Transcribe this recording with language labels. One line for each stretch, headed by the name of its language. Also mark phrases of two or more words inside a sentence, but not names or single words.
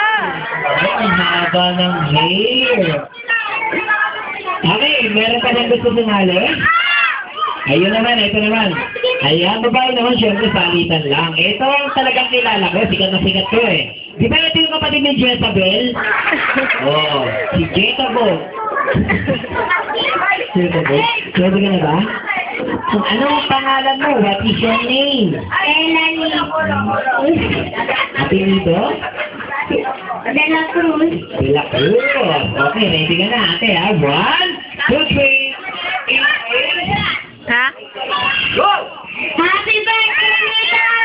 Filipino: Ang haba ng hair. Okay, meron pa bang gusto sumali? Ayun naman, ito naman. Ayan, babae naman, syempre, salitan lang. Ito ang talagang kilala ko, sikat na sikat ko eh. Di ba ito yung kapatid ni Jezabel? Oo, si Jezabel. Jezabel? Pwede ka na ba? Anong pangalan mo?
English: What is your name?
Filipino: Melanie. Apelido? De La Cruz. De La Cruz. Okay, ready ka na ate ha? 1, 2, 3, 8, Ha? go!
English: Happy birthday, Mika!